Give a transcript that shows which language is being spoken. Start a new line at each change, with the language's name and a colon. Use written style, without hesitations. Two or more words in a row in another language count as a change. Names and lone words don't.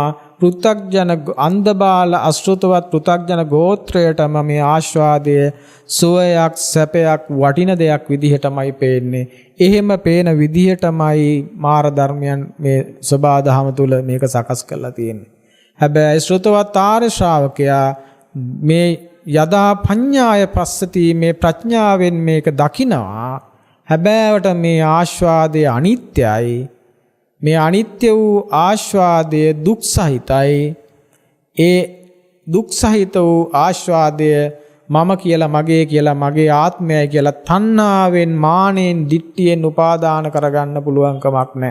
Sinhala: පෘථග්ජන අන්ධබාල අශෘතවත් පෘථග්ජන ගෝත්‍රයටම මේ ආස්වාදය සුවයක් සැපයක් වටින දෙයක් විදිහටමයි පේන්නේ. එහෙම පේන විදිහටමයි මාර ධර්මයන් මේ සබාධම තුල මේක සකස් කරලා තියෙන්නේ. හැබැයි ශ්‍රෘතවත් ආර්ය ශ්‍රාවකයා මේ
Pali: යදා පඤ්ඤාය පස්සති
Sinhala: මේ ප්‍රඥාවෙන් මේක දකිනවා. හැබෑවට මේ ආස්වාදය අනිත්‍යයි. මේ අනිත්‍ය වූ ආස්වාදය දුක් සහිතයි. ඒ දුක් සහිත වූ ආස්වාදය මම කියලා මගේ කියලා මගේ ආත්මයයි කියලා තණ්හාවෙන් මානෙන් දිට්ඨියෙන් උපාදාන කරගන්න පුළුවන් කමක් නැහැ.